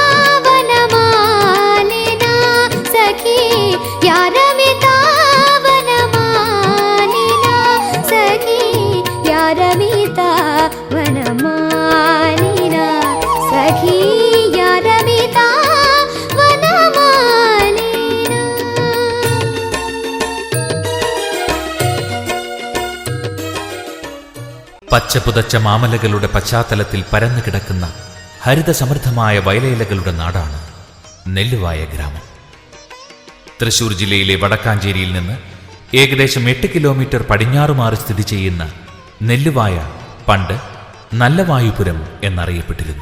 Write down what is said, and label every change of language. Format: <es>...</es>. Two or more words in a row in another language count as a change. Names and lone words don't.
<sa>वनमालिना सखी यारमिता वनमालिना सखी यारमिता वनमालिना सखी यारमिता वनमालिना.</sa> <ml>പച്ചപുതച്ച മാമലകളുടെ പശ്ചാത്തലത്തിൽ പരന്നുകിടക്കുന്ന ഹരിതസമൃദ്ധമായ വയലേലകളുടെ നാടാണ് നെല്ലുവായ ഗ്രാമം. തൃശൂർ ജില്ലയിലെ വടക്കാഞ്ചേരിയിൽ നിന്ന് ഏകദേശം 8 കിലോമീറ്റർ പടിഞ്ഞാറുമാറി സ്ഥിതി ചെയ്യുന്ന നെല്ലുവായ പണ്ട് നല്ലവായുപുരം എന്നറിയപ്പെട്ടിരുന്നു.</ml>